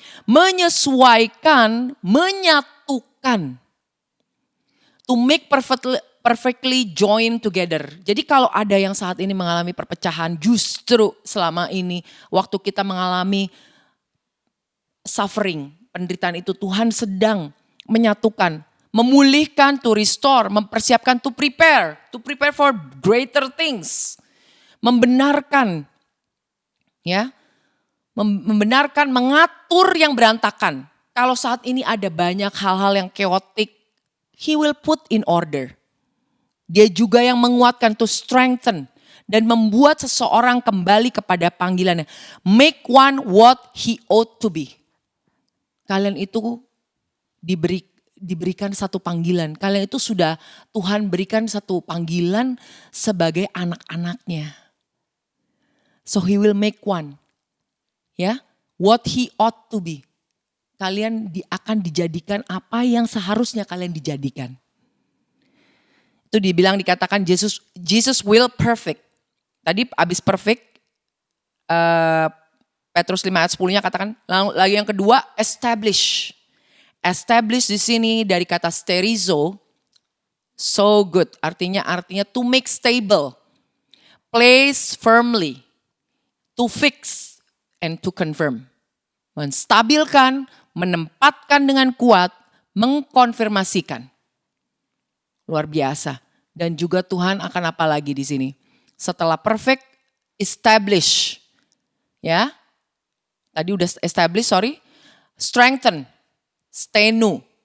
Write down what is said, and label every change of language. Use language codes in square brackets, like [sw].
[id] Menyesuaikan, menyatukan. [en] To make perfectly join together. [id] Jadi kalau ada yang saat ini mengalami perpecahan, justru selama ini waktu kita mengalami suffering, penderitaan itu Tuhan sedang menyatukan, memulihkan, [en] to restore, [id] mempersiapkan, [en] to prepare for greater things. [id] Membenarkan, ya, membenarkan, mengatur yang berantakan. Kalau saat ini ada banyak hal-hal yang chaotic, [en] He will put in order. [id] Dia juga yang menguatkan, [en] to strengthen. [id] Dan membuat seseorang kembali kepada panggilannya. [en] Make one what he ought to be. [id] Kalian itu diberikan satu panggilan. Kalian itu sudah Tuhan berikan satu panggilan sebagai anak-anaknya. [en] So he will make one. [id] Ya, [en] what he ought to be. [id] Kalian akan dijadikan apa yang seharusnya kalian dijadikan. Itu dikatakan [en] Jesus will perfect. [id] Tadi habis perfect, Petrus 5 ayat 10-nya katakan, lagi yang kedua establish. Establish di sini dari kata sterizo, [en] so good. [id] Artinya [en] to make stable, place firmly, to fix and to confirm. [id] Menstabilkan, menempatkan dengan kuat, mengkonfirmasikan. Luar biasa. Dan juga Tuhan akan apa lagi di sini? Setelah perfect, establish. Ya. Tadi udah establish, strengthen, stenu.